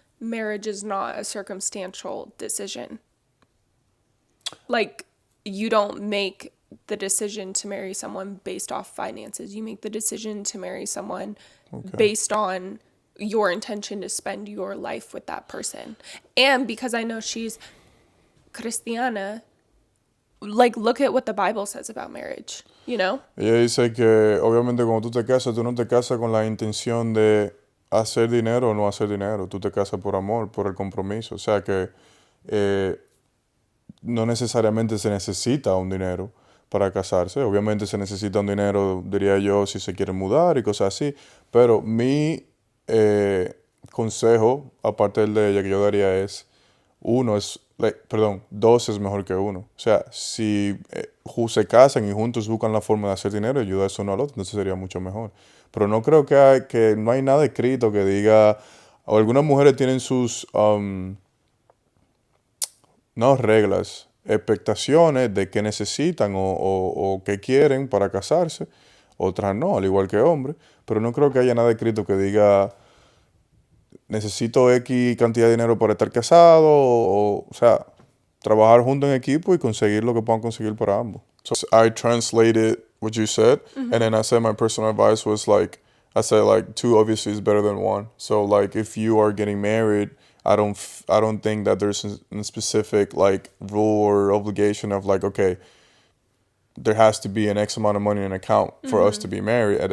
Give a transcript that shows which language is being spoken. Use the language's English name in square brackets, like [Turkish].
[English] Marriage is not a circumstantial decision. Like, you don't make the decision to marry someone based off finances. You make the decision to marry someone based on your intention to spend your life with that person. And because I know she's Cristiana, like, look at what the Bible says about marriage, you know? [Spanish] Ella dice que obviamente cuando tú te casas, tú no te casas con la intención de hacer dinero o no hacer dinero. Tú te casas por amor, por el compromiso. O sea que eh, no necesariamente se necesita un dinero para casarse. Obviamente se necesita un dinero, diría yo, si se quiere mudar y cosas así. Pero mi consejo, aparte del de ella, que yo daría es, dos es mejor que uno. O sea, si se casan y juntos buscan la forma de hacer dinero y ayudarse uno al otro, entonces sería mucho mejor. Pero no creo que no hay nada escrito que diga, o algunas mujeres tienen sus no reglas, expectaciones de qué necesitan o qué quieren para casarse, otras no, al igual que hombres, pero no creo que haya nada escrito que diga necesito X cantidad de dinero para estar casado, o sea, trabajar juntos en equipo y conseguir lo que puedan conseguir para ambos. [English] So I translated what you said, and then I said my personal advice was like, I said like two obviously is better than one. So like if you are getting married, I don't think that there's a specific like rule or obligation of like, okay, there has to be an X amount of money in an account for us to be married.